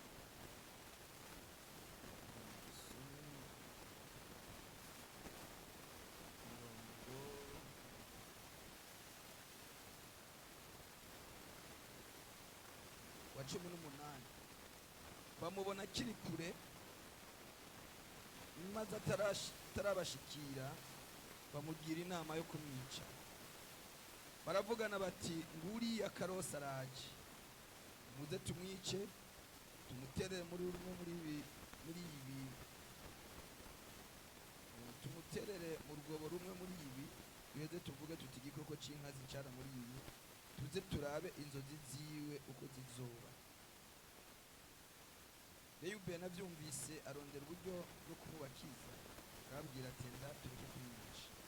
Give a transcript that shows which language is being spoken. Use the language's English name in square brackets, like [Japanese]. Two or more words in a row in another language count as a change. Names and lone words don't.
[Rundi] Wa 18 bamubona akiri kure, maze atarabashikira bamugira inama yo kumwica. Baravugana bati, nguriya Karosi araje, muze tumwice, tumuterere muri rumwe muri ibi, tumuterere mu rwobo rumwe muri ibi, duheze tuvuge tuti igikoko c'inkazi cara muri iyi, tuze turabe inzozi ziwe uko zizoba. Reyubeni avyumvise arondera uburyo bwo kumubakiza, arababwira ati enda tureke kumwica.